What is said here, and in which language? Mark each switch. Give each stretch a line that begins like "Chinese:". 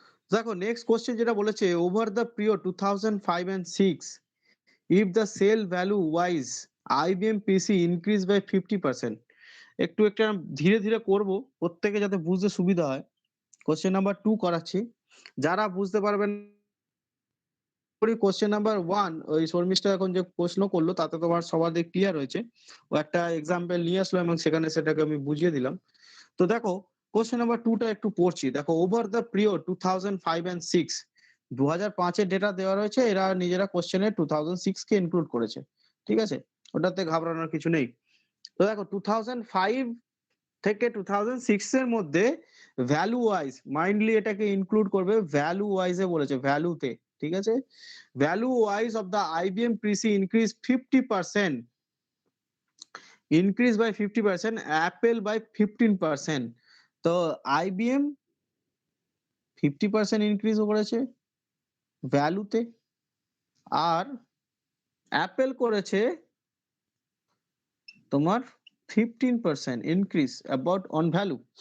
Bangla: দেখো
English: next question
Bangla: যেটা বলেছে,
English: Over the period 2005 and 6 if the sale value wise IBM PC increase by 50%।
Bangla: একটু একটা ধীরে ধীরে করব প্রত্যেকে যাতে বুঝতে সুবিধা হয়। কোশ্চেন নাম্বার 2 করাচ্ছি, যারা বুঝতে পারবেন করি। কোশ্চেন নাম্বার 1 ওই শর্মিষ্ঠা এখন যে প্রশ্ন করলো তাতে তোমার সবাদের ক্লিয়ার হয়েছে। ও একটা এক্সাম্পল নিয়ে আসলো এবং সেখানে সেটাকে আমি বুঝিয়ে দিলাম। তো দেখো কোশ্চেন নাম্বার 2 টা একটু পড়ছি। দেখো
English: over the period 2005 and 6,
Bangla: 2005 এর ডেটা দেওয়া রয়েছে, এরা নিজেরা কোশ্চেনে 2006 কে ইনক্লুড করেছে। ঠিক আছে? ওটাতে ঘাবড়ানোর কিছু নেই। তো দেখো 2005 থেকে 2006 এর মধ্যে ভ্যালু ওয়াইজ মাইন্ডলি এটাকে ইনক্লুড করবে, ভ্যালু ওয়াইজ এ বলেছে, ভ্যালুতে। ঠিক আছে?
English: Value wise of the IBM PC increase 50%, increase by 50%, Apple by 15%।
Bangla: তো IBM 50% ইনক্রিজ করেছে ভ্যালুতে, আর অ্যাপেল করেছে তোমার 15% ইনক্রিজ অ্যাবাউট অন ভ্যালু।